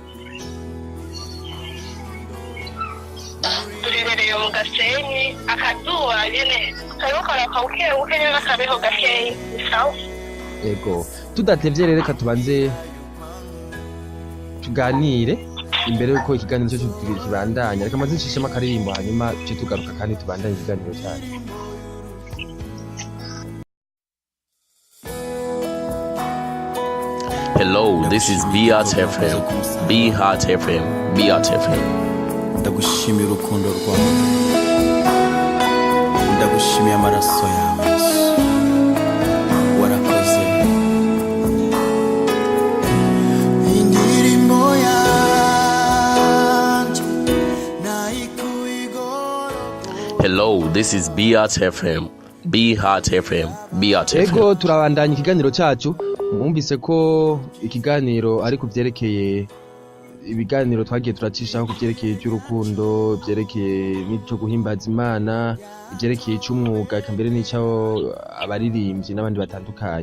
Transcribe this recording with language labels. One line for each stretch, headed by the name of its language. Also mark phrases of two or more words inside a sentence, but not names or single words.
Rundi: Turibereye mu Gasenyi akazuba nyene kariko karakawuke nyene n'akabeho gakeyi sawa. Ego, tudatevye rero reka tubanze tuganire imbere yuko ikiganiro cyo kibandanya. Reka maze nshishemo akaririmbo hanyuma cyo tugaruka kandi tubandanye ikiganiro cyane.
English: Hello, this is Beat FM. Be Heart FM. Beat FM.
Rundi: Ndagushimiye urukundo rwawe. Ndagushimiye amaraso yawe. Warakoze. Indirimbo yanjye nayikuigoro.
English: Hello, this is Beat FM. Be Heart FM. Beat FM.
Rundi: Ego, turabandanya ikiganiro cyacu. Mwumvise ko ikiganiro ari kuvyerekeye ibiganiro twagiye turacishaho kuvyerekeye cy'urukundo, byerekeye n'icyo guhimbaza Imana, byerekeye cy'umwuga kambere n'icyo abaririmbyi n'abandi batandukanye.